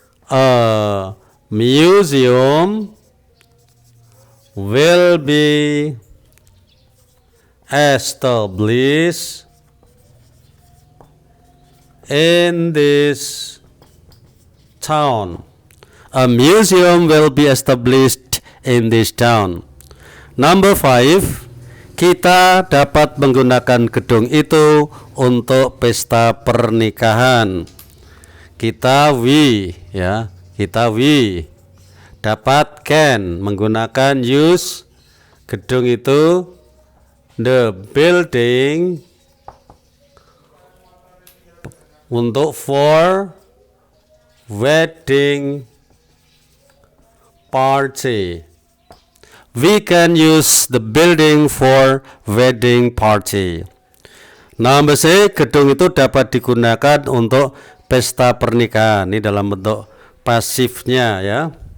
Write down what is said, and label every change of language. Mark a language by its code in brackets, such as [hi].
[en] A museum will be established in this town. A museum will be established in this town. Number 5, [id] kita dapat menggunakan gedung itu untuk pesta pernikahan. Kita [en] we [id] ya, kita we dapat [en] can [id] menggunakan [en] use [id] gedung itu, [en] the building [id] untuk [en] for wedding party. We can use the building for wedding party. Number C, [id] gedung itu dapat digunakan untuk pesta pernikahan. Ini dalam bentuk pasifnya ya.